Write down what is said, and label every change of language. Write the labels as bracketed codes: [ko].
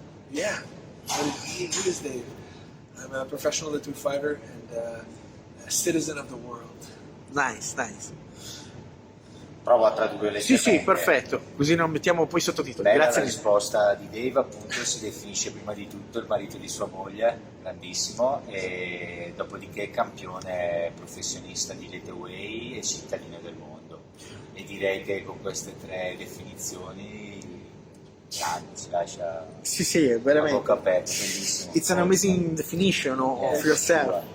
[en] Yeah. Who is Dave? I'm a professional Lethwei fighter and a citizen of the world. Nice. [it] Provo a tradurre le Sì, perfetto, così non mettiamo poi sottotitoli. Bella Grazie. La risposta di Dave, appunto, si definisce prima di tutto il marito di sua moglie, grandissimo, e dopodiché campione professionista di Lethwei e cittadino del mondo. E direi che con queste tre definizioni si lascia Sì, veramente. la bocca aperta, bellissimo. [en] It's an amazing definition of yourself.